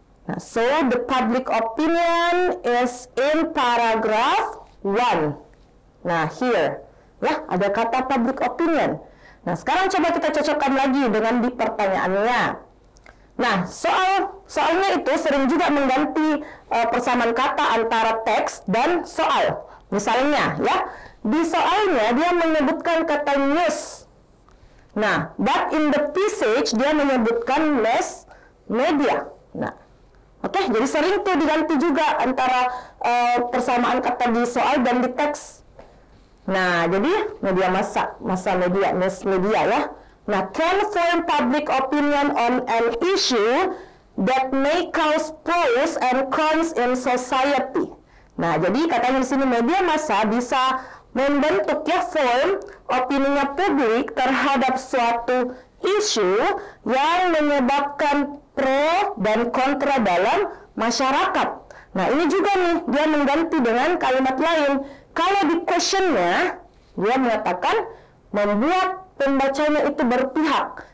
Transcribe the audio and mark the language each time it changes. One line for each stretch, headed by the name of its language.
English: Nah, so the public opinion is in paragraph 1.
Indonesian: Nah, here. Ya, ada kata public opinion. Nah, sekarang coba kita cocokkan lagi dengan di pertanyaannya. Nah, soalnya itu sering juga mengganti persamaan kata antara teks dan soal. Misalnya, ya, di soalnya dia menyebutkan kata news.
English: Nah, but in the passage
Indonesian: dia menyebutkan
English: mass media.
Indonesian: Nah, oke, jadi sering tuh diganti juga antara persamaan kata di soal dan di teks. Nah, jadi media massa media, mass media ya.
English: Nah, can form public opinion on an issue that may cause pros and cons in society.
Indonesian: Nah, jadi katanya di sini media massa bisa membentuk ya form opininya publik terhadap suatu isu yang menyebabkan pro dan kontra dalam masyarakat. Nah, ini juga nih dia mengganti dengan kalimat lain. Kalau di questionnya dia mengatakan membuat pembacanya itu berpihak.